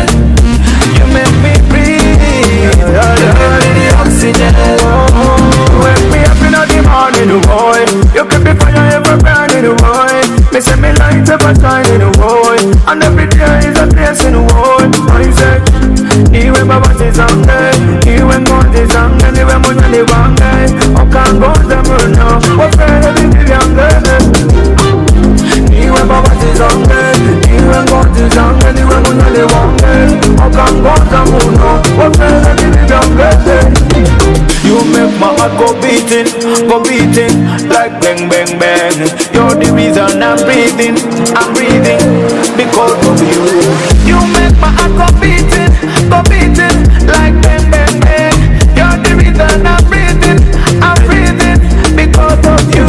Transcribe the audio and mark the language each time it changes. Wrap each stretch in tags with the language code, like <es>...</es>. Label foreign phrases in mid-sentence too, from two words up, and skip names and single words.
<en>You make me breathe, you are the oxygen. You wake me up in the morning, boy. You keep me fire ever burning, boy. Me say me light ever shining, boy. And every day is a place in the world. I say,</en> <ny>iwe baba tizange, iwe ngozi zange, iwe munyali wange. Okangoza muno, wafere bibi yange. Iwe baba tizange, iwe ngozi zange, iwe munyali wange. Okangoza muno, wafere bibi yange.</ny> <en>You make my heart go beating, like bang, bang, bang. You're the reason I'm breathing, because of you. You make my heart go beating, like bang, bang, bang. You're the reason I'm breathing, because of you.</en>